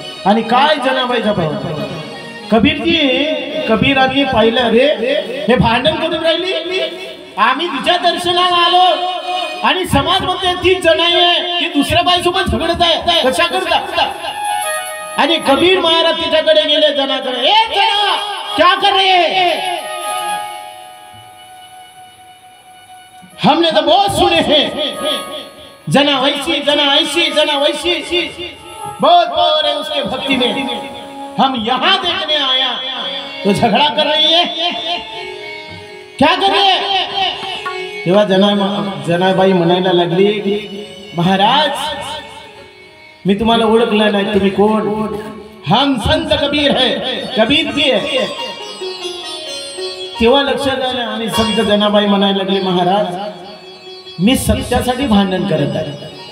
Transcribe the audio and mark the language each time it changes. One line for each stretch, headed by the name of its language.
Marathi: आणि काय जनाबाईचा पावर. कबीरांनी पाहिलं रे हे भांडण करून राहिली, आम्ही तिच्या दर्शनाला आलो आणि समाज मध्ये ती जनाई आहे की दुसऱ्या बाईसोबत झगडत आहे, कशा करता. आणि कबीर महाराज तिच्याकडे गेले जनाकडे,
Hindi: ए जना क्या कर रहे हैं? हमने तो बहुत सुने हैं, जना वैसी जना ऐसी जना वैसी, बहुत पावर है उसके भक्ति में. हम यहाँ देखने आया तो झगड़ा कर रही है, क्या कर रही है?
Marathi: तेव्हा जनाबाई म्हणायला लागली, महाराज मी तुम्हाला ओळखलं नाही, तुम्ही कोण?
Hindi: हम संत कबीर है, कबीर जी है.
Marathi: तेव्हा लक्षात आलं आणि संत जनाबाई म्हणायला लागले, महाराज मी सत्यासाठी भांडण करत आहे.